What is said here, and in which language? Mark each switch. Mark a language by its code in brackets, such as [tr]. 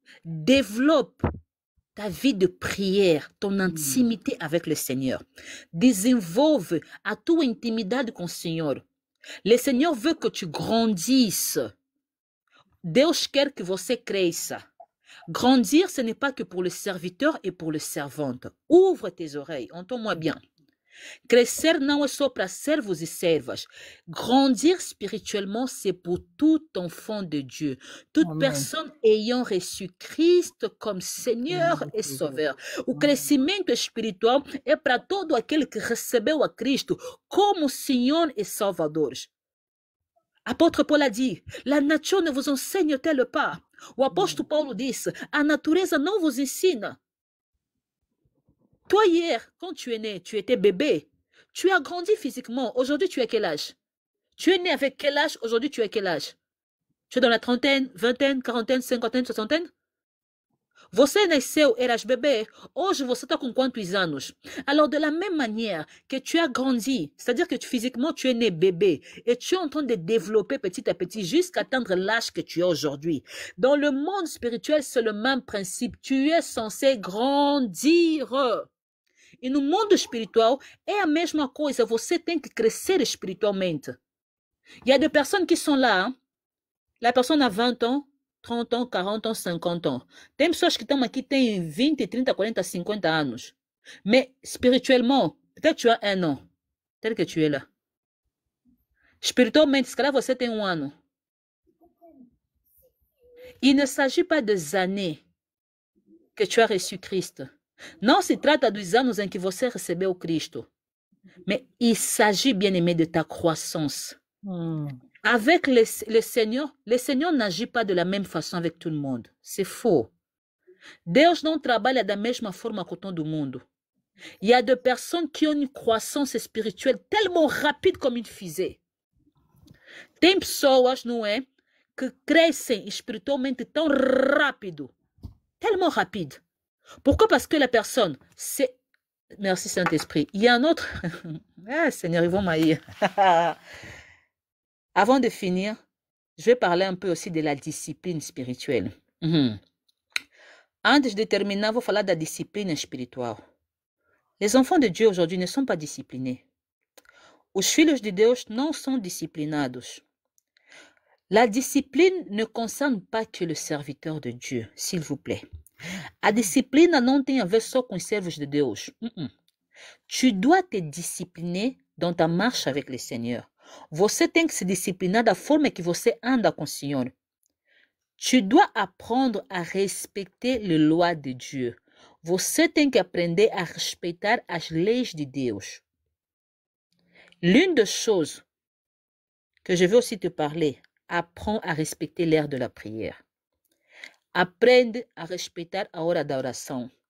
[fr] Développe ta vie de prière, ton intimité avec le Seigneur. [pt] Desenvolve a tua intimidade com o Senhor. [fr] Le Seigneur veut que tu grandisses. [pt] Deus quer que você cresça. [fr] Grandir, ce n'est pas que pour le serviteur et pour le servante. Ouvre tes oreilles, entends-moi bien. [pt] Crescer não é só para servos e servas. [fr] Grandir spirituellement, c'est pour tout enfant de Dieu. Toute personne ayant reçu [pt] Cristo como Senhor e [fr] Sauveur. [pt] O crescimento espiritual é para todo aquele que recebeu a Cristo como Senhor e Salvador. [fr] Apôtre Paul a dit, la nature ne vous enseigne-t-elle pas? [pt] O apóstolo Paulo disse, a natureza não vous ensina. [fr] Toi hier, quand tu es né, tu étais bébé. Tu as grandi physiquement. Aujourd'hui, tu as quel âge? Tu es né avec quel âge? Aujourd'hui, tu as quel âge? Tu es dans la trentaine, vingtaine, quarantaine, cinquantaine, soixantaine? [pt] Você nasceu, eras bebê, hoje você está com quantos anos? [fr] Alors, de la même manière que tu as grandi, c'est-à-dire que physiquement tu es né bébé et tu es en train de développer petit à petit jusqu'à atteindre l'âge que tu as aujourd'hui. Dans le monde spirituel, c'est le même principe. Tu es censé grandir. [pt] E no mundo espiritual é a mesma coisa. Você tem que crescer espiritualmente. [fr] Il y a des personnes qui sont là. Hein? La personne a 20 ans, 30 ans, 40 ans, 50 ans. [pt] Tem pessoas que estão aqui, têm 20, 30, 40, 50 anos. [fr] Mais spirituellement, peut-être tu as 1 an. Tel que tu es là. [pt] Spiritualmente, se calhar você tem 1 ano. [fr] Il ne s'agit pas des années que tu as reçu Christ. [pt] Não se trata dos anos em que você recebeu Cristo. [fr] Mais il s'agit, bien-aimé, de ta croissance. Avec le Seigneur n'agit pas de la même façon avec tout le monde. C'est faux. [pt] Deus não trabalha da mesma forma com todo mundo. [fr] Il y a des personnes qui ont une croissance spirituelle tellement rapide comme une fusée. [pt] Tem pessoas, não é, que crescem espiritualmente tão rápido. [fr] Tellement rapide. Pourquoi? Parce que la personne, c'est... Merci Saint-Esprit. Il y a un autre... Ah, Seigneur, ils vont m'haïr. Avant de finir, je vais parler un peu aussi de la discipline spirituelle. [pt] Antes de terminar, vou falar da disciplina espiritual. [fr] Les enfants de Dieu aujourd'hui ne sont pas disciplinés. [pt] Os filhos de Deus não são disciplinados. [fr] La discipline ne concerne pas que le serviteur de Dieu, s'il vous plaît. [pt] A disciplina não tem a ver só com os servos de Deus. [fr] Tu dois te discipliner dans ta marche avec le Seigneur. [pt] Você tem que se disciplinar da forma que você anda com o Senhor. [fr] Tu dois apprendre à respecter les lois de Dieu. [pt] Você tem que aprender a respeitar as leis de Deus. [fr] L'une des choses que je veux aussi te parler, apprends à respecter l'heure de la prière. [pt] Aprende a respeitar a hora da oração.